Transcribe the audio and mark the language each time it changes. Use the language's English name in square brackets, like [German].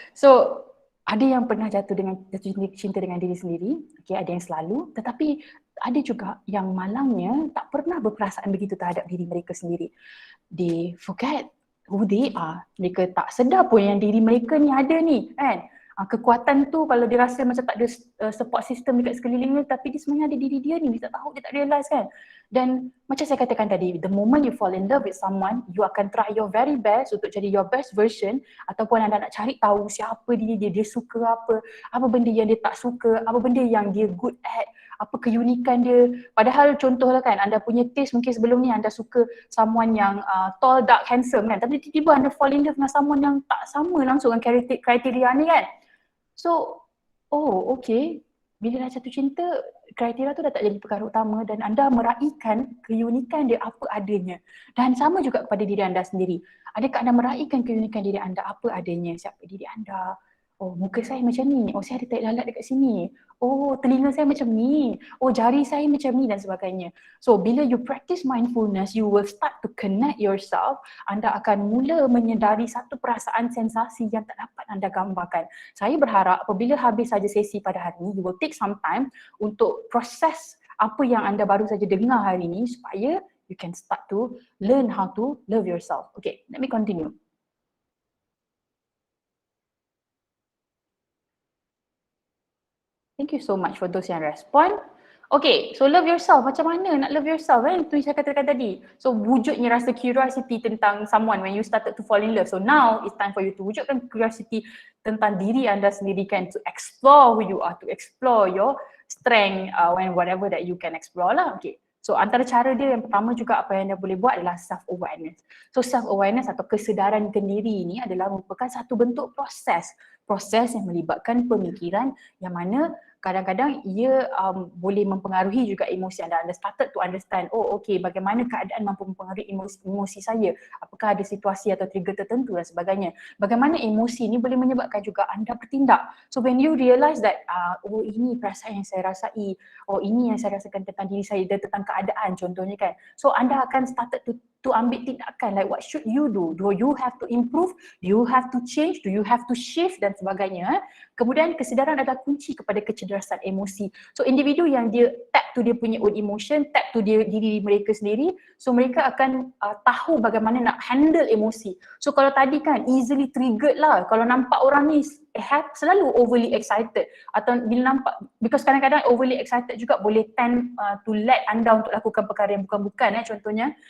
[Malay] So, ada yang pernah jatuh cinta dengan diri sendiri, okay, ada yang selalu, tetapi ada juga yang malangnya tak pernah berperasaan begitu terhadap diri mereka sendiri. [English] They forget who they are. [Malay] Mereka tak sedar pun yang diri mereka ni ada ni, kan? Kekuatan tu kalau dia rasa macam tak ada support system dekat sekelilingnya, tapi dia sebenarnya ada diri dia ni, dia tak tahu, dia tak realise kan. Dan macam saya katakan tadi, [English] the moment you fall in love with someone, [Malay] you akan [English] try your very best [Malay] untuk jadi [English] your best version, [Malay] ataupun anda nak cari tahu siapa dia suka apa benda yang dia tak suka, apa benda yang dia good at, apa keunikan dia. Padahal contohlah kan, anda punya taste mungkin sebelum ni anda suka someone yang tall, dark, handsome kan, tapi tiba-tiba anda fall in love dengan someone yang tak sama langsung dengan kriteria ni kan. So, oh okay, bila dah jatuh cinta, kriteria tu dah tak jadi perkara utama dan anda meraihkan keunikan dia apa adanya. Dan sama juga kepada diri anda sendiri. Adakah anda meraihkan keunikan diri anda apa adanya? Siapa diri anda? Oh, muka saya macam ni. Oh, saya ada tahi lalat dekat sini. Oh, telinga saya macam ni. Oh, jari saya macam ni dan sebagainya. [English] So, bila you practice mindfulness, you will start to connect yourself. [Malay] Anda akan mula menyedari satu perasaan sensasi yang tak dapat anda gambarkan. Saya berharap apabila habis saja sesi pada hari ini, [English] you will take some time [Malay] untuk proses apa yang anda baru saja dengar hari ini supaya [English] you can start to learn how to love yourself. Okay, let me continue. Thank you so much for those yang respond. Okay, so love yourself. [Malay] Macam mana nak [English] love yourself kan? [Malay] Itu yang saya katakan tadi. [English] So wujudnya rasa curiosity tentang someone when you started to fall in love. So now it's time for you to [Malay] wujudkan curiosity tentang diri anda sendiri kan. [English] To explore who you are, to explore your strength when whatever that you can explore lah. Okay. [Malay] So antara cara dia yang pertama juga apa yang anda boleh buat adalah self-awareness. So self-awareness atau kesedaran diri ini adalah merupakan satu bentuk proses yang melibatkan pemikiran yang mana kadang-kadang ia boleh mempengaruhi juga emosi anda. [English] Anda started to understand, [Malay] oh okay, bagaimana keadaan mampu mempengaruhi emosi saya, apakah ada situasi atau trigger tertentu dan sebagainya. Bagaimana emosi ini boleh menyebabkan juga anda bertindak. [English] So when you realise that, [Malay] oh ini perasaan yang saya rasai, oh ini yang saya rasakan tentang diri saya dan tentang keadaan contohnya kan. [English] So [Malay] anda akan [English] started to [Malay] ambil tindakan, [English] like what should you do? Do you have to improve? Do you have to change? Do you have to shift dan sebagainya. [Malay] Kemudian kesedaran adalah kunci kepada kecerdasan emosi. So individu yang dia [English] tap to dia punya own emotion, [Malay] tap to diri mereka sendiri, so mereka akan tahu bagaimana nak handle emosi. So kalau tadi kan easily triggered lah, kalau nampak orang ni selalu overly excited atau bila nampak, because kadang-kadang overly excited juga boleh [English] tend to let [Malay] anda untuk lakukan perkara yang bukan-bukan contohnya.